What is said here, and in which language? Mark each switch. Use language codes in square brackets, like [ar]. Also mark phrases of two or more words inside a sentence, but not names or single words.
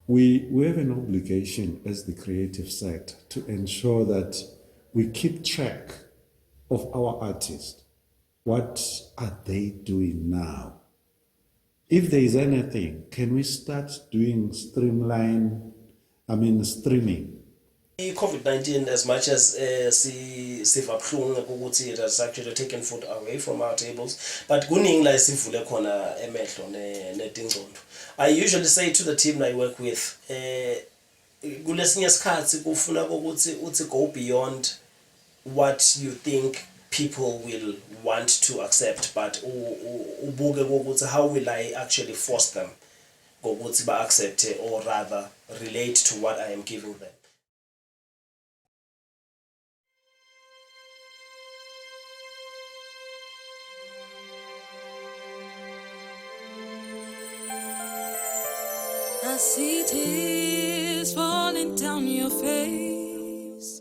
[en] We have an obligation as the creative sector to ensure that we keep track of our artists. What are they doing now? If there is anything, can we start doing streaming COVID-19, as much as [zu] siva buhlungu ukuthi [en] it has actually taken food away from our tables, but [zu] kuningi la sivule khona emehlo netingcondo. [en] I usually say to the team I work with, [zu] kulesinye isikhathi kufuna ukuthi uthi [en] go beyond what you think people will want to accept, but [zu] ubuke ukuthi [en] how will I actually force them [zu] ukuthi ba [en] accept or rather relate to what I am giving them. I see tears falling down your face.